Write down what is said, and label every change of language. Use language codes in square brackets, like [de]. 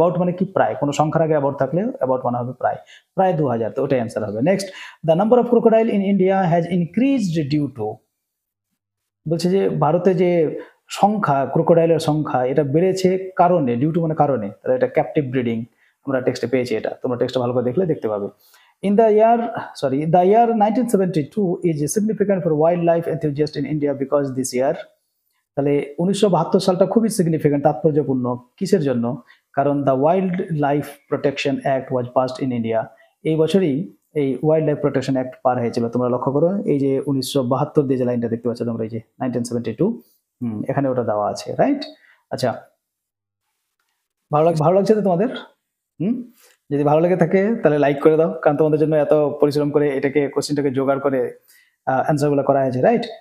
[bn] About মানে কি প্রায়, কোনো সংখ্যার আগে অ্যাবাউট থাকলে অ্যাবাউট মানে হবে প্রায়, প্রায় 2000, তো ওটাই অ্যান্সার হবে। Next, [en] the number of crocodile in India has increased due to, [bn] বলছে যে ভারতে যে সংখ্যা, ক্রোকোডাইলের সংখ্যা এটা বেড়েছে কারণে, ডিউ টু মানে কারণে, তাহলে এটা ক্যাপটিভ ব্রিডিং আমরা টেক্সটে পেয়েছি, এটা তোমরা টেক্সটটা ভালো করে দেখলে দেখতে পাবে। [en] In the year 1972 is significant for wildlife enthusiasts in India because this year, [bn] তাহলে 1972 সালটা খুবই সিগনিফিক্যান্ট, তাৎপর্যপূর্ণ, কিসের জন্য? [en] কারণ the wildlife protection act was passed in India, [bn] এই বছরই এই ওয়াইল্ড লাইফ প্রোটেকশন অ্যাক্ট পার হয়েছিল। তোমরা লক্ষ্য করো, এই যে 1972 দিয়ে যে লাইনটা দেখতে পাচ্ছ তোমরা, এই যে 1972, এখানে ওটা দেওয়া আছে, রাইট? আচ্ছা, ভালো লাগছে তো তোমাদের? যদি ভালো লেগে থাকে তাহলে লাইক করে দাও, কারণ তোমাদের জন্য এত পরিশ্রম করে এটাকে, কোশ্চেনটাকে জোগাড় করে অ্যান্সারগুলো করা হয়েছে, রাইট?